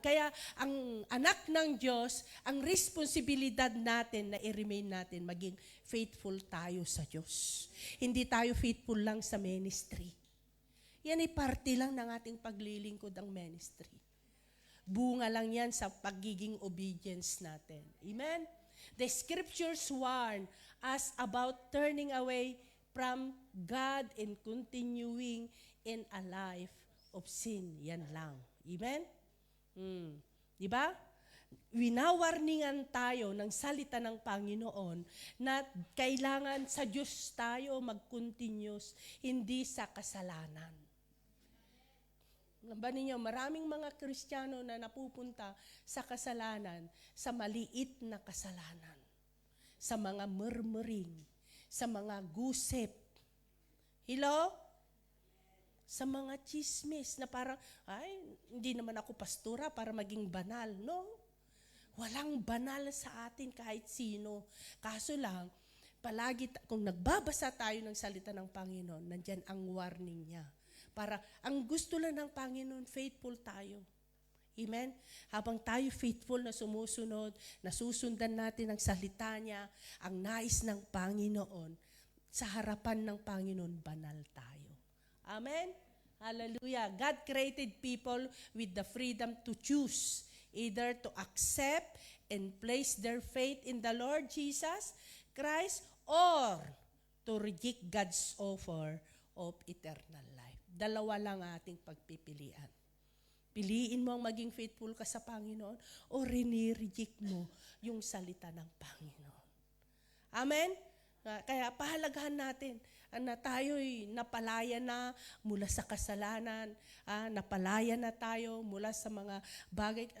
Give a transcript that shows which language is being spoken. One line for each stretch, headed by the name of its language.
Filipino: Kaya ang anak ng Diyos, ang responsibilidad natin na i-remain natin, maging faithful tayo sa Diyos. Hindi tayo faithful lang sa ministry. Yan ay parte lang ng ating paglilingkod ang ministry. Bunga lang yan sa pagiging obedience natin. Amen?
English: The scriptures warn us about turning away from God and continuing in a life of sin.
Filipino: Yan lang. Amen? Diba? Winawarningan tayo ng salita ng Panginoon na kailangan sa Diyos tayo mag-continuous, hindi sa kasalanan. Alam ba ninyo, maraming mga Kristiyano na napupunta sa kasalanan, sa maliit na kasalanan, sa mga murmuring, sa mga gusip. Hello? Sa mga chismis na parang, hindi naman ako pastora para maging banal. No, walang banal sa atin kahit sino. Kaso lang, palagi, kung nagbabasa tayo ng salita ng Panginoon, nandyan ang warning niya. Para, ang gusto lang ng Panginoon, faithful tayo. Amen? Habang tayo faithful na sumusunod, nasusundan natin ang salita niya, ang nais ng Panginoon, sa harapan ng Panginoon, banal tayo. Amen? Hallelujah.
English: God created people with the freedom to choose either to accept and place their faith in the Lord Jesus Christ or to reject God's offer of eternal life.
Filipino: Dalawa lang ating pagpipilian. Piliin mo ang maging faithful ka sa Panginoon o rini-reject mo yung salita ng Panginoon. Amen? Kaya pahalagahan natin na tayo'y napalaya na mula sa kasalanan, napalaya na tayo mula sa mga bagay.